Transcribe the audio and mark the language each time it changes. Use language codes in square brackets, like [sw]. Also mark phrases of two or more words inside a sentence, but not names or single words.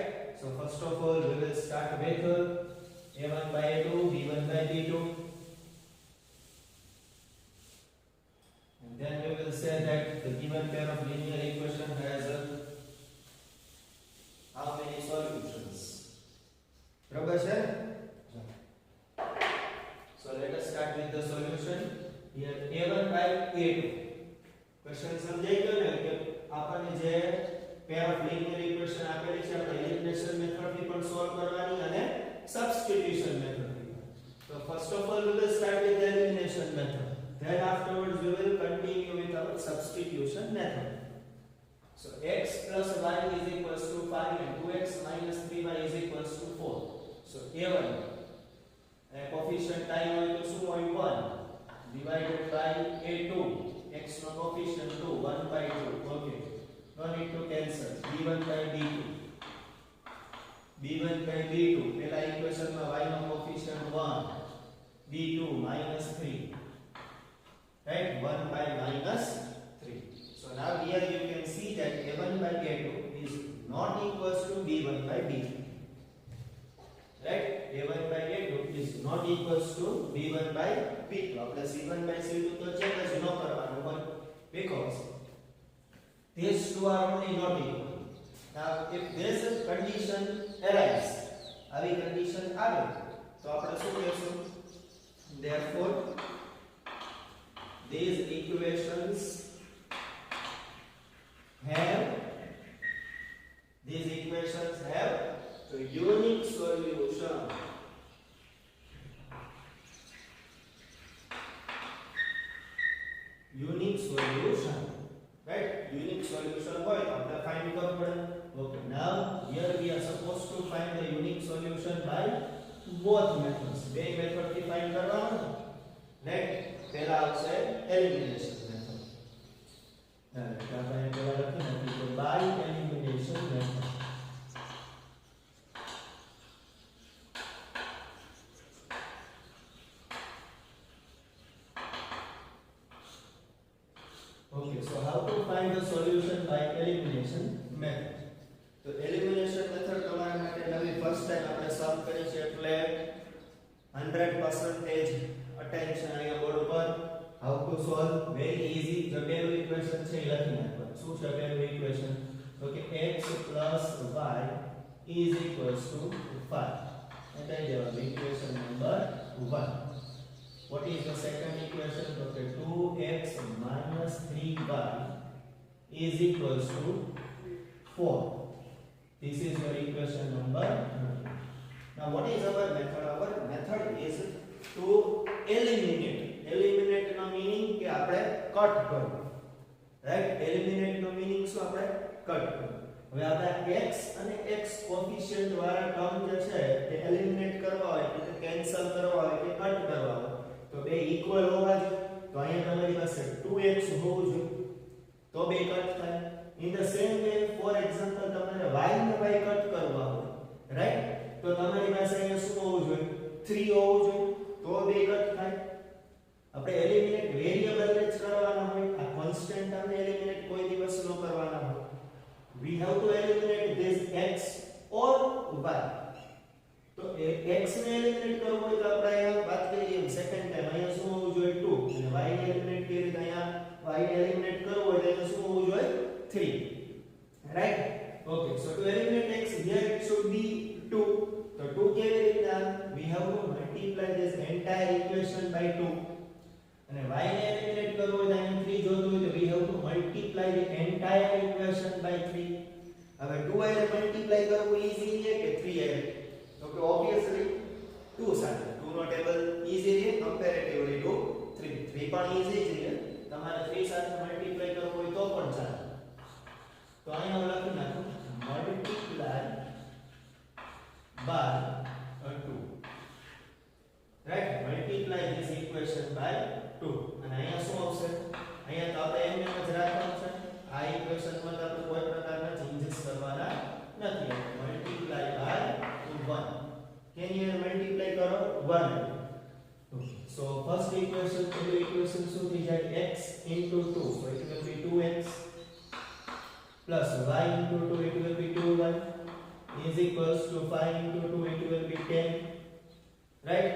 [en] So first of all we will start with a1 by a2, b1 by b2, and then we will say that the given pair of linear equation has how many solutions? [gu] Barabar છે? [en] So let us start with the solution. Here a1 by a2. [gu] Question સમજાઈ ગયો ને કે આપણને જે [en] pair of linear equation [gu] આપેલી છે આપણે [en] elimination method [gu] થી પણ solve કરવાની અને [en] substitution method [gu] થી. [en] So first of all we will start with the elimination method. Then afterwards we will continue with our substitution method. So x plus y is equals to 5 and 2x minus 3y is equals to 4. So a1 coefficient time [gu] હોય તો શું હોય [en] 1 divided by a2, x નો coefficient 2, 1 by 2. Okay, no need to cancel. b1 by b2, b1 by b2, [gu] પહેલા ઇક્વેશન માં [en] y નો coefficient 1, b2 minus 3, right? 1 by minus 3. So now here you can see that a1 by a2 is not equals to b1 by b2, right? a1 by a2 is not equals to b1 by b2. [gu] આપણે [en] c1 by c2 [gu] તો ચેક જ ન કરવાનું હોય [en] because these two are only not equal. Now if this condition arises, [gu] આવી condition આવે તો આપણે શું કહેશું? [en] Therefore these equations have a unique solution. Unique solution, right? Unique solution [gu] હોય તો આપણે find કરવું પડે. [en] Okay, now here we are supposed to find the unique solution by both methods. [gu] બે method થી find કરવાનું, right? પહેલા આવશે [en] elimination method. [gu] આપણે પહેલા લખી નાખીએ તો [en] by elimination method. Okay, so how to find the solution by elimination method? So elimination method [gu] તમારા માટે નવી [en] first time [gu] આપણે solve કરી છે એટલે 100% attention અહીંયા બોર્ડ ઉપર. [en] How to solve? Very easy. [gu] જો પહેલું ઇક્વેશન છે એ લખી નાખવાનું. શું છે પહેલું ઇક્વેશન? તો કે [en] x plus y is equals to 5. [gu] એટલે જવાબ ઇક્વેશન નંબર 1. [en] What is the second equation? Okay, 2x minus 3y is equals to 4. This is your equation number 2. Now what is our method? Our method is to eliminate. [gu] Eliminate no meaning કે આપણે કટ કરવું, [en] right? [gu] Eliminate no meaning શું આપણે કટ કરવું. હવે આપણે x અને x કોએફિશિયન્ટ વાળા ટર્મ જે છે તે એલિમિનેટ કરવા હોય એટલે કેન્સલ કરવા હોય કે કટ કરવા હોય તો બે ઇક્વલ હોવા જોઈએ. તો અહીંયા તમારી પાસે 2x હોવું જોઈએ તો બે કટ થાય. In the same way, for example, તમારે y ને y કટ કરવા હોય, right? તો તમારી પાસે અહીંયા શું હોવું જોઈએ? 3 હોવું જોઈએ તો બે કટ થાય. આપણે [en] eliminate variable [gu] ને જ કરવાના હોય, આ કોન્સ્ટન્ટ ટર્મને એલિમિનેટ કોઈ દિવસ ન કરવાના હોય. [en] we have to eliminate this x or y. [gu] તો x ને એલિમિનેટ કરવો હોય તો આપણે અહીંયા વાત કરીએ [en] second time [gu] અહીંયા શું હોવું જોઈએ 2 અને y ને એલિમિનેટ કરીએ તો અહીંયા y ને એલિમિનેટ કરવો હોય તો અહીંયા શું હોવું જોઈએ 3, રાઈટ. [en] okay, so to eliminate x here it should be 2. [gu] તો 2 કેવી રીતના [en] we have to multiply this entire equation by 2 [gu] અને y ને એલિમિનેટ કરવો હોય તો અહીંયા 3 જોતું હોય તો [en] we have to multiply the entire equation by 3. [gu] હવે 2y ને મલ્ટીપ્લાય કરવું ઈઝી છે કે 3y? [en] Okay, obviously [gu] 2 સાથે 2 નો ટેબલ ઈઝી છે [en] comparatively to 3. [gu] 3 પણ ઈઝી છે, તમારે 3 સાથે મલ્ટીપ્લાય કરવું હોય તો પણ ચાલે. તો અહીંયા લખી નાખો [en] multiply by 2, right. multiply this equation by 2 [gu] અને અહીંયા શું આવશે? અહીંયા તો આપણે એમ જ રાખવાનું છે. આ ઇક્વેશનમાં તો આપણે કોઈ પ્રકારના ચેન્જીસ કરવાના નથી. [en] multiply by 1. Can you multiply karo 1? So first equation to the equation so is that x into 2, so it will be 2x plus y into 2, it will be 2y is equals to 5 into 2, it will be 10, right?